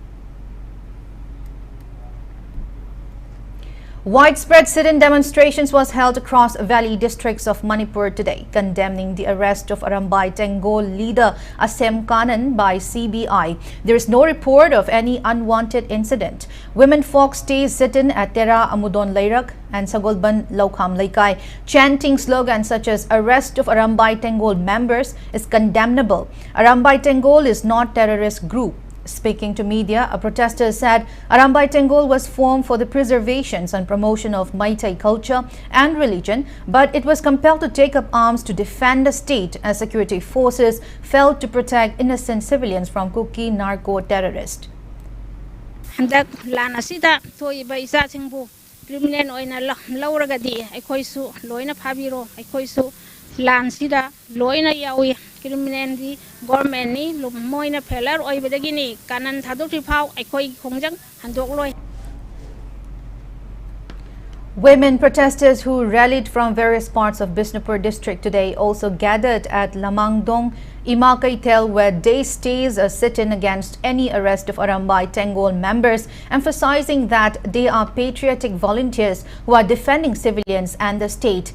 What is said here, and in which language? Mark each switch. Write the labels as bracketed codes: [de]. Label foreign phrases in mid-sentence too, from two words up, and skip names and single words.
[en] Widespread sit-in demonstrations was held across valley districts of Manipur today, condemning the arrest of Arambai Tengol leader Asem Kanan by CBI. There is no report of any unwanted incident. Women folk stayed sit-in at Tera Amudon Lairak and Sagolban Laukham Laikai, chanting slogans such as "Arrest of Arambai Tengol members is condemnable. Arambai Tengol is not terrorist group. Speaking to media, a protester said Arambai Tengol was formed for the preservation and promotion of Meitei culture and religion, but it was compelled to take up arms to defend the state as security forces failed to protect innocent civilians from Kuki narco-terrorists. [mni] Handak lan asida thoiba isa singbu criminal oina lauragadi aikoisu loina phabiro aikoisu lan sida loina yawi criminal di government ni moina failure oibadagi ni kanan thadok rifau aikoi khongjang handok loi. [en] Women protesters who rallied from various parts of Bisnupur district today also gathered at Lamangdong, Imakaitel, where they staged a sit-in against any arrest of Arambai Tengol members, emphasizing that they are patriotic volunteers who are defending civilians and the state.